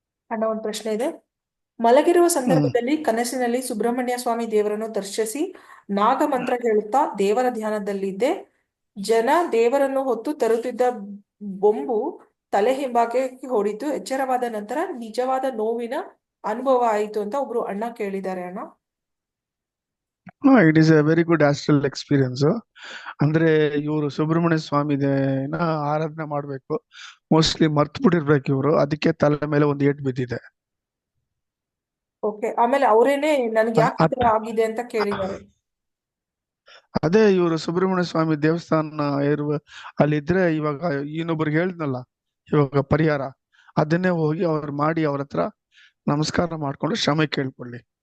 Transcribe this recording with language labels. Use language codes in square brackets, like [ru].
[kn] ಅಣ್ಣ ಒಂದು ಪ್ರಶ್ನೆ ಇದೆ. ಮಲಗಿರುವ ಸಂದರ್ಭದಲ್ಲಿ ಕನಸಿನಲ್ಲಿ ಸುಬ್ರಹ್ಮಣ್ಯ ಸ್ವಾಮಿ ದೇವರನ್ನು ದರ್ಶಿಸಿ ನಾಗ ಮಂತ್ರ ಹೇಳುತ್ತಾ ದೇವರ ಧ್ಯಾನದಲ್ಲಿದ್ದೆ. ಜನ ದೇವರನ್ನು ಹೊತ್ತು ತರುತ್ತಿದ್ದ ಬೊಂಬು ತಲೆ ಹಿಂಭಾಗಕ್ಕೆ ಹೊಡಿತು. ಎಚ್ಚರವಾದ ನಂತರ ನಿಜವಾದ ನೋವಿನ ಅನುಭವ ಆಯಿತು ಅಂತ ಒಬ್ರು ಅಣ್ಣ ಕೇಳಿದ್ದಾರೆ ಅಣ್ಣ. [en] It is a very good astral experience. [kn] ಅಂದ್ರೆ ಇವರು ಸುಬ್ರಹ್ಮಣ್ಯ ಸ್ವಾಮಿನ ಆರಾಧನೆ ಮಾಡ್ಬೇಕು, ಮೋಸ್ಟ್ಲಿ ಮರ್ತು ಬಿಟ್ಟಿರ್ಬೇಕು ಇವರು, ಅದಕ್ಕೆ ತಲೆ ಮೇಲೆ ಒಂದು ಏಟ್ ಬಿದ್ದಿದೆ. ಓಕೆ, ಆಮೇಲೆ ಅವರೇನೆ ನನ್ಗೆ ಯಾಕೆ ಈ ತರ ಆಗಿದೆ ಅಂತ ಕೇಳಿದ್ದಾರೆ. ಅದೇ ಇವರು ಸುಬ್ರಹ್ಮಣ್ಯ ಸ್ವಾಮಿ ದೇವಸ್ಥಾನ ಇರುವ ಅಲ್ಲಿದ್ರೆ ಇವಾಗ ಇನ್ನೊಬ್ರಿಗೆ ಹೇಳಿದ್ನಲ್ಲ ಇವಾಗ ಪರಿಹಾರ, ಅದನ್ನೇ ಹೋಗಿ ಅವ್ರು ಮಾಡಿ ಅವ್ರ ಹತ್ರ ನಮಸ್ಕಾರ ಮಾಡ್ಕೊಂಡು ಕ್ಷಮೆ ಕೇಳ್ಕೊಳ್ಳಿ.